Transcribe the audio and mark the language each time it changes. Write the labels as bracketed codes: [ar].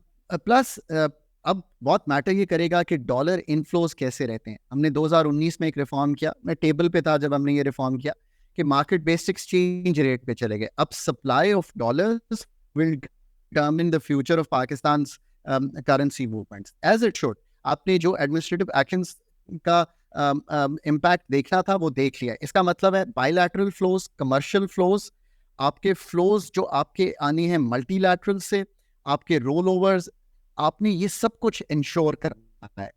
[ur] Plus اب بہت metre یہ کرے گا کہ ڈالر انفلوز کیسے رہتے ہیں. ہم نے 2019 میں ایک ریفارم کیا, میں ٹیبل پہ تھا جب ہم نے یہ ریفارم کیا, کہ مارکیٹ بیسڈ ایکسچینج ریٹ پہ چلے گئے. [en] اب supply of dollars will determine the future of Pakistan's currency movements as it should. [ur] آپ نے جو ایڈمنسٹریٹو ایکشنز کا امپیکٹ دیکھنا تھا وہ دیکھ لیا. اس کا مطلب ہے by lateral flows, commercial flows, آپ کے فلوز جو آپ کے آنے ہیں ملٹی لیٹرل سے, آپ کے رول اوورز, آپ نے یہ سب کچھ انشور کرنا ہے.